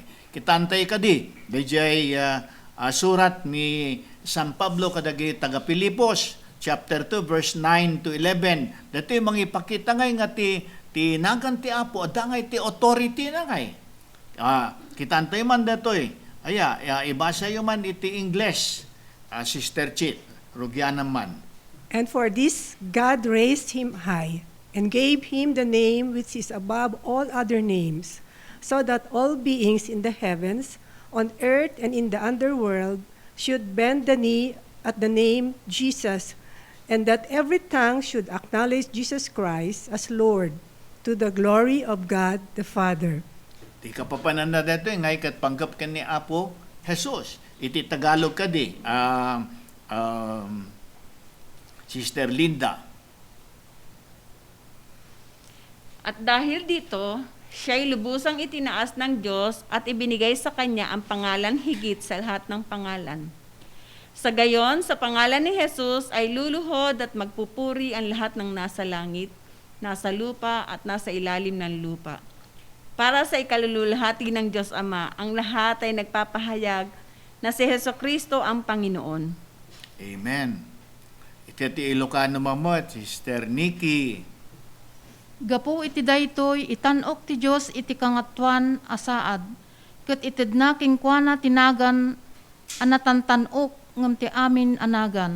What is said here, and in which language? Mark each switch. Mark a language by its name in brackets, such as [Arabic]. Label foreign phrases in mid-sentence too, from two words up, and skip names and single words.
[Iloko] Kitantay kadi dijay surat ni San Pablo kadagiti taga Pilipos [English] chapter 2 verse 9 to 11. [Iloko] Datoy mangipakita ngay nga ti tinagan ti Apo adangay ti authority na ngay. Kitantay man datoy. Ibasa yo man iti English. Sister Chit, rugyan naman. [English] And for this God raised him high, and gave him the name which is above all other names, so that all beings in the heavens, on earth, and in the underworld should bend the knee at the name Jesus, and that every tongue should acknowledge Jesus Christ as Lord, to the glory of God the Father. [Iloko] Di ka papanan na dito, ngay kat panggap ka ni Apo Jesus. Iti Tagalog ka di, Sister Linda. [Filipino] At dahil dito, siya'y lubusang itinaas ng Diyos at ibinigay sa Kanya ang pangalan higit sa lahat ng pangalan. Sa gayon, sa pangalan ni Jesus ay luluhod at magpupuri ang lahat ng nasa langit, nasa lupa at nasa ilalim ng lupa. Para sa ikalululhati ng Diyos Ama, ang lahat ay nagpapahayag na si Hesukristo ang Panginoon. Amen. [Iloko] Iti Ilocano mamot, Sister Nikki. Gapu iti daytoy itanok ti Dios iti kangatuan asaad. Ket itedna kingkuana tinagan anatantanok ngem ti amin anagan.